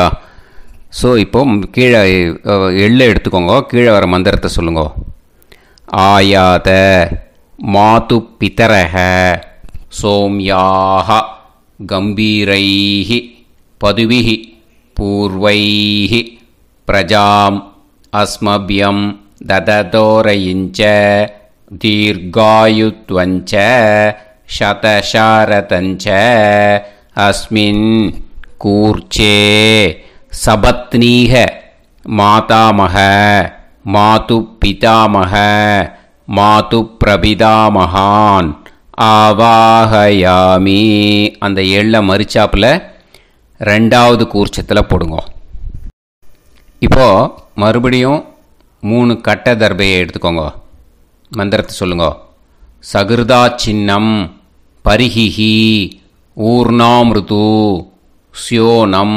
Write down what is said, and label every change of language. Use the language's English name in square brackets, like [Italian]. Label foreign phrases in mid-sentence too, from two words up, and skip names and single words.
[Tamil] ஸோ இப்போ கீழே எள்ளை எடுத்துக்கோங்க. கீழே வர மந்திரத்தை சொல்லுங்க. [Sanskrit] आयात मातु पितरः सोम्याक गम्भीरैः पथिभिः पूर्वैः प्रजाम् अस्मभ्यं ददतोरयिञ्च दीर्घायुत्वञ्च शतशारतञ्च अस्मिन् कूर्चे सपत्नीः मातामह मातुपितामह मातुप्रपितामहान् ஆவாஹயாமி. [Tamil] அந்த எள்ளை மரிச்சாப்பில் ரெண்டாவது கூர்ச்சத்தில் போடுங்க. இப்போது மறுபடியும் 3 கட்ட தர்பையை எடுத்துக்கோங்க. மந்திரத்தை சொல்லுங்க. [Sanskrit] सकृदा छिन्नं बर्हिः ऊर्णाम्रदु स्योनम्